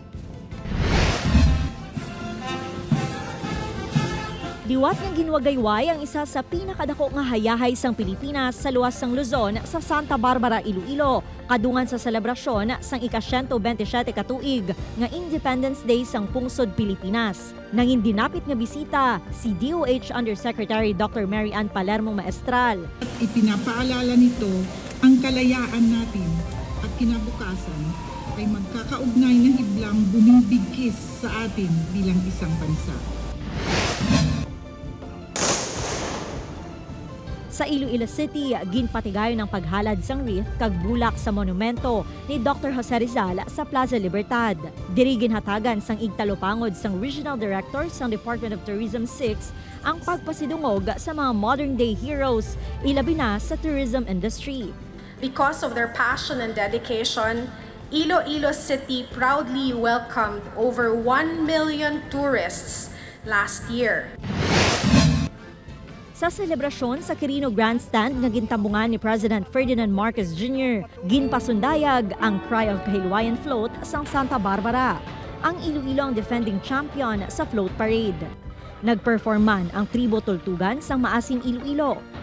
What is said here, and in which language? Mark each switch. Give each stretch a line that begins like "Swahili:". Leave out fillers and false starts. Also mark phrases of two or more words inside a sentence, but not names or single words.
Hiligaynon: Diwat ng ginwagayway ang isa sa pinakadako nga hayahay sang Pilipinas sa luwas sang Luzon sa Santa Barbara, Iloilo, kadungan sa selebrasyon sang ika-127 katuig nga Independence Day sang pungsod Pilipinas. Nanging dinapit nga bisita si DOH Undersecretary Dr. Mary Ann Palermo Maestral.
Filipino: Ipinapaalala nito ang kalayaan natin at kinabukasan ay magkakaugnay na hiblang bumibigkis sa atin bilang isang bansa.
Hiligaynon: Sa Iloilo City, ginpatigayon ng paghalad sang wreath kag bulak sa monumento ni Dr. Jose Rizal sa Plaza Libertad. Diri ginhatagan sang igtalopangod sang Regional Director sang Department of Tourism 6 ang pagpasidungog sa mga
English: modern-day heroes,
Hiligaynon: ilabi na sa
English: tourism industry. Because of their passion and dedication, Iloilo City proudly welcomed over 1 million tourists last year.
Hiligaynon: Sa selebrasyon sa Quirino Grandstand nga gintambungan ni President Ferdinand Marcos Jr., ginpasundayag ang Cry of Kahilwayan Float sang Santa Barbara, ang Iloilo ang
English: defending champion
Hiligaynon: sa
English: float parade.
Hiligaynon: Nagperform man ang Tribo Tultugan sang Maasin Iloilo.